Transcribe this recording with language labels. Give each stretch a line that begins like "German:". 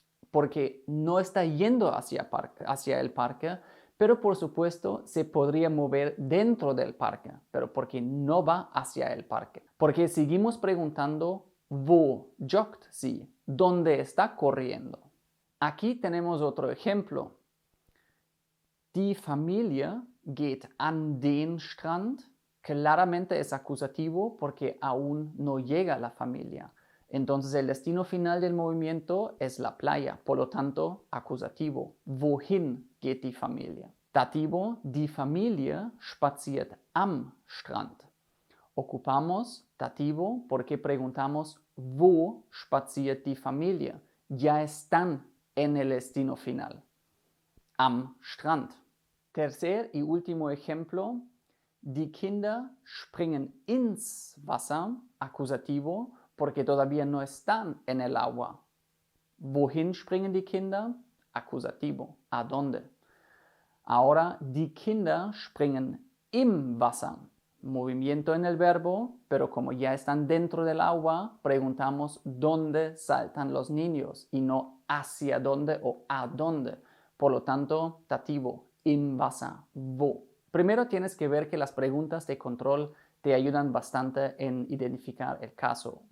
Spanish: Porque no está yendo hacia el parque, pero por supuesto se podría mover dentro del parque, pero porque no va hacia el parque. Porque seguimos preguntando,
German: wo joggt sie?
Spanish: ¿Dónde está corriendo? Aquí tenemos otro ejemplo.
German: Die Familie geht an den Strand.
Spanish: Claramente es acusativo porque aún no llega la familia. Entonces el destino final del movimiento es la playa, por lo tanto, acusativo.
German: Wohin geht die Familie? Dativo, die Familie spaziert am Strand.
Spanish: Ocupamos dativo porque preguntamos,
German: wo spaziert die Familie?
Spanish: Ya están en el destino final,
German: am Strand.
Spanish: Tercer y último ejemplo,
German: die Kinder springen ins Wasser,
Spanish: acusativo, porque todavía no están en el agua.
German: Wohin springen die Kinder? Acusativo.
Spanish: ¿A dónde?
German: Ahora, die Kinder springen im Wasser.
Spanish: Movimiento en el verbo, pero como ya están dentro del agua, preguntamos dónde saltan los niños y no hacia dónde o a dónde. Por lo tanto, dativo,
German: im Wasser, wo.
Spanish: Primero tienes que ver que las preguntas de control te ayudan bastante en identificar el caso.